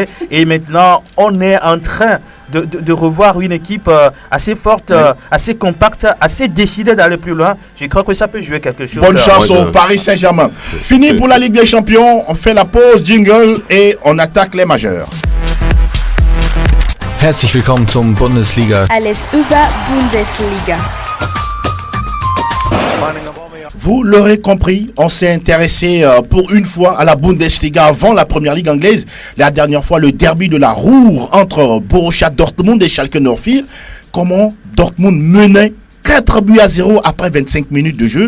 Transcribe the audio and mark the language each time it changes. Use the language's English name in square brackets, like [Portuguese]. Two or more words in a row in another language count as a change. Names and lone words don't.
[French] Et maintenant, on est en train de revoir une équipe assez forte, assez compacte, assez décidée d'aller plus loin. Je crois que ça peut jouer quelque chose. Bonne chance au Paris Saint-Germain. Fini pour la Ligue des Champions. On fait la pause, jingle, et on attaque les majeurs. [German] Herzlich willkommen zum Bundesliga. Alles über Bundesliga. [French] Vous l'aurez compris, on s'est intéressé pour une fois à la Bundesliga avant la première ligue anglaise. La dernière fois, le derby de la Ruhr entre Borussia Dortmund et Schalke 04. Comment Dortmund menait 4-0 après 25 minutes de jeu.